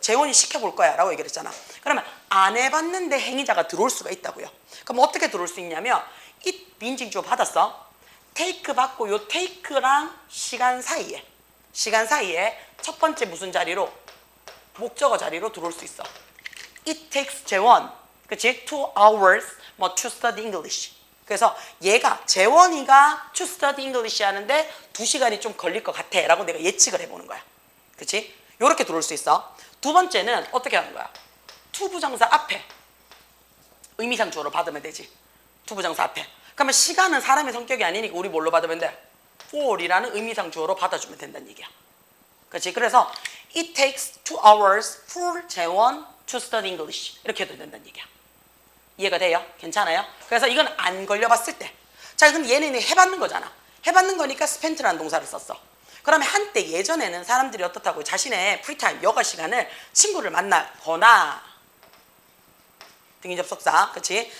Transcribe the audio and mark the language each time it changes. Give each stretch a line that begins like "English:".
Korean: 재원이 시켜볼 거야 라고 얘기를 했잖아. 그러면 안 해봤는데 행위자가 들어올 수가 있다고요. 그럼 어떻게 들어올 수 있냐면, it 비인칭 주어 받았어. take 받고 요 take랑 시간 사이에 첫 번째 무슨 자리로? 목적어 자리로 들어올 수 있어.
English: it takes 재원,
Korean: 그치?
English: 2 hours 뭐 to study English.
Korean: 그래서 얘가 재원이가
English: to study English
Korean: 하는데 2시간이 좀 걸릴 것 같아 라고 내가 예측을 해보는 거야. 그치? 요렇게 들어올 수 있어. 두 번째는 어떻게 하는 거야? to 부정사 앞에 의미상 주어로 받으면 되지. to 부정사 앞에. 그러면 시간은 사람의 성격이 아니니까 우리 뭘로 받으면 돼? for이라는 의미상 주어로 받아주면 된다는 얘기야. 그렇지?
English: 그래서 it takes 2 hours for 재원 to study English
Korean: 이렇게 해도 된다는 얘기야. 이해가 돼요? 괜찮아요? 그래서 이건 안 걸려봤을 때. 자, 그럼 얘는 해봤는 거잖아. 해봤는 거니까 spent라는 동사를 썼어. 그러면 한때 예전에는 사람들이 어떻다고 자신의 프리타임, 여가 시간을 친구를 만나거나 등기 접속사, 그치?